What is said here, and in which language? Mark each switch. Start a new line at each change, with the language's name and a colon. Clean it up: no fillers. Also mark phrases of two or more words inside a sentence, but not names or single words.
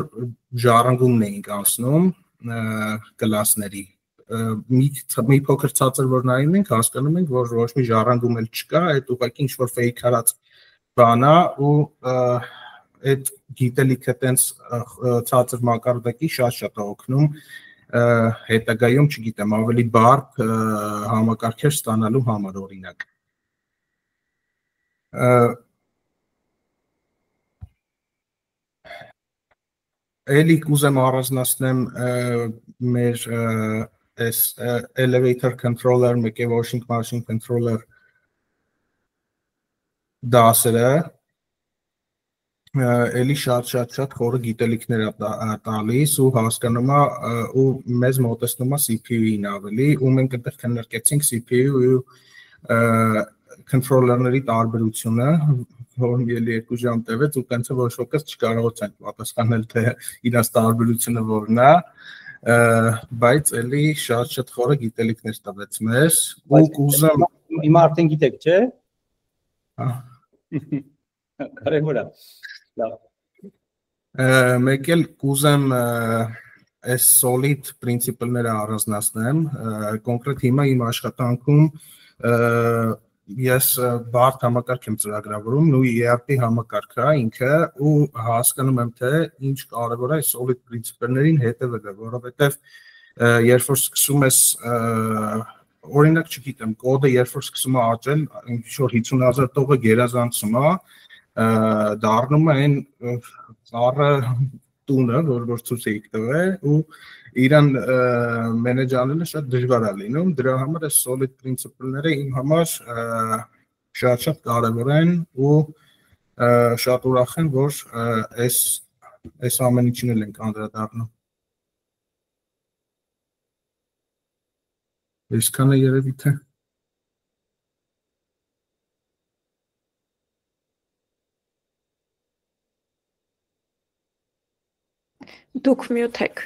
Armenian: ժառանգումն էինք անցնում կլասների, մի փոքր ցածր որ նայում ենք, հասկանում ենք, որ ոչ մի ժառանգում էլ չկա, այդ ուղղակի ինչ-որ fake արած բան է ու այդ գիտելիքը տենց ցածր մակարդակի շատ է օգնում հետագայում, չգիտեմ, ավելի բարդ համակարգեր ստանալու համար օրինակ։ Էլի կուզեմ առանձնացնեմ մեր
English: elevator controller,
Armenian: մեկ է
English: washing machine controller
Armenian: դասերը, էլի շատ խորը գիտելիքներ է տալիս ու հասկանում է ու մեզ մոտեցնում է CPU-ին ավելի ու մենք այդտեղ քննարկեցինք CPU ու controller-ների տարբերությունը, որն էլի 2 ժամ տևեց ու տենց ոչ ոքս չկարողացանք պատասխանել, թե իրաց տարբերությունը որն է, բայց էլի շատ խորը գիտելիքներ տվեց մեզ ու կուզեմ հիմա արդեն գիտեք, չէ՞։ Կարևոր է։ Մեկ էլ կուզեմ այս
English: solid principle-
Armenian: ները առանձնացնեմ, կոնկրետ հիմա իմ աշխատանքում ես բարդ համակարգ եմ ծրագրավորում, ERP համակարգը ինքը ու հասկանում եմ, թե ինչ կարևոր է այս
English: solid principle-
Armenian: ներին հետևելը, որովհետև երբ որ սկսում ես օրինակ չգիտեմ, կոդը երբ որ սկսում է աճել, ինչ-որ 50,000 տողը գերազանցում է, դառնում է այն ծառը տունը, որ ցույց էիք տվել ու իրան մենեջ անելը շատ դժվար է լինում, դրա համար այս
English: solid principle-
Armenian: ները իմ համար շատ կարևոր են ու շատ ուրախ եմ, որ այս ամեն ինչին էլ ենք անդրադառնում։ Այսքանը երևի թե Դուք մյուտ եք։